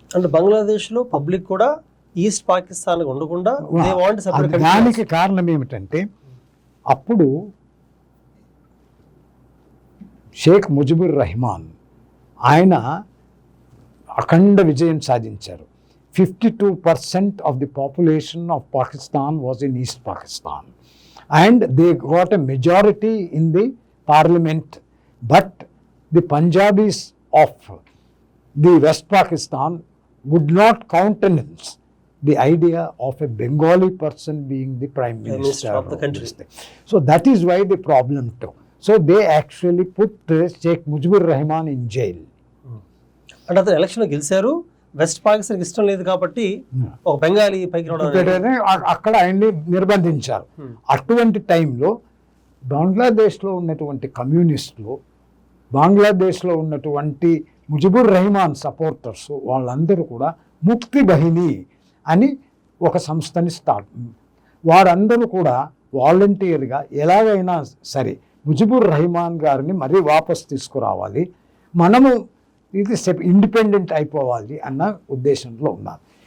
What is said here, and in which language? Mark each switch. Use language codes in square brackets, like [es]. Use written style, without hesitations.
[te] అంటే బంగ్లాదేశ్లో పబ్లిక్ కూడా ఈస్ట్ పాకిస్తాన్ ఉండకుండా దానికి కారణం ఏమిటంటే అప్పుడు షేక్ ముజిబుర్ రెహమాన్ ఆయన అఖండ విజయం సాధించారు. [en] 52% of the population of Pakistan was in East Pakistan. And they got a majority in the parliament. But the Punjabis of the West Pakistan would not countenance the idea of a Bengali person being the Prime Minister of the country. So that is why the problem too. So they actually put Sheikh Mujibur Rahman in jail. [te] అంటే అతను ఎలక్షన్లో గెలిచారు, west పాకిస్తాన్కి ఇష్టం లేదు కాబట్టి ఒక బెంగాలీ పైకి రావడం అక్కడ ఆయన్ని నిర్బంధించారు. అటువంటి టైంలో బంగ్లాదేశ్లో ఉన్నటువంటి కమ్యూనిస్టులు, బంగ్లాదేశ్లో ఉన్నటువంటి ముజిబుర్ రెహమాన్ సపోర్టర్స్ వాళ్ళందరూ కూడా ముక్తి బహిని అని ఒక సంస్థని వారందరూ కూడా వాలంటీర్గా ఎలాగైనా సరే ముజిబుర్ రెహమాన్ గారిని మరీ వాపస్ తీసుకురావాలి, మనము ఇది ఇండిపెండెంట్ అయిపోవాలి అన్న ఉద్దేశంలో ఉన్నారు.